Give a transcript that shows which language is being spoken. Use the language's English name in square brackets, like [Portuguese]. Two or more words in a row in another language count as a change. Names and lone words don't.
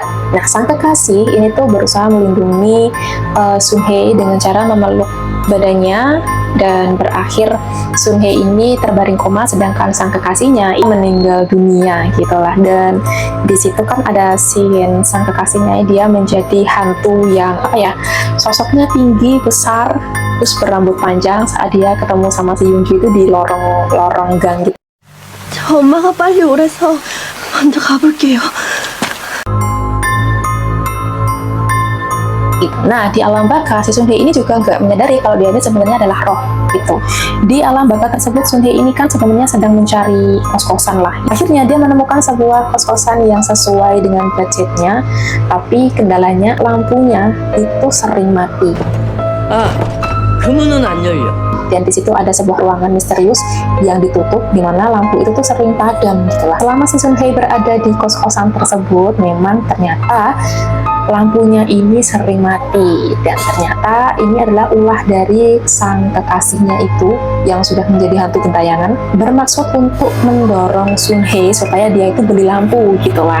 [Indonesian] Nah, sang kekasih ini tuh berusaha melindungi Sun Hye dengan cara memeluk badannya, dan berakhir Sun Hye ini terbaring koma sedangkan sang kekasihnya meninggal dunia gitulah. Dan di situ kan ada scene sang kekasihnya, dia menjadi hantu yang sosoknya tinggi besar terus berambut panjang saat dia ketemu sama si Yunju itu di lorong gang gitu. [Korean] 저 엄마가 빨리 오래서 먼저 가볼게요. [Indonesian] gitu. Nah, di alam baka si Sun Hye ini juga nggak menyadari kalau dia ini sebenarnya adalah roh gitu. Di alam baka tersebut Sun Hye ini kan sebenarnya sedang mencari kos-kosan lah. Akhirnya dia menemukan sebuah kos-kosan yang sesuai dengan budgetnya, tapi kendalanya lampunya itu sering mati. [Korean] 그 문은 안 열려. [Indonesian] Dan di situ ada sebuah ruangan misterius yang ditutup, di mana lampu itu tuh sering padam gitu lah. Selama si Sun Hye berada di kos-kosan tersebut, memang ternyata lampunya ini sering mati, dan ternyata ini adalah ulah dari sang kekasihnya itu yang sudah menjadi hantu gentayangan, bermaksud untuk mendorong Sun Hye supaya dia itu beli lampu gitu lah.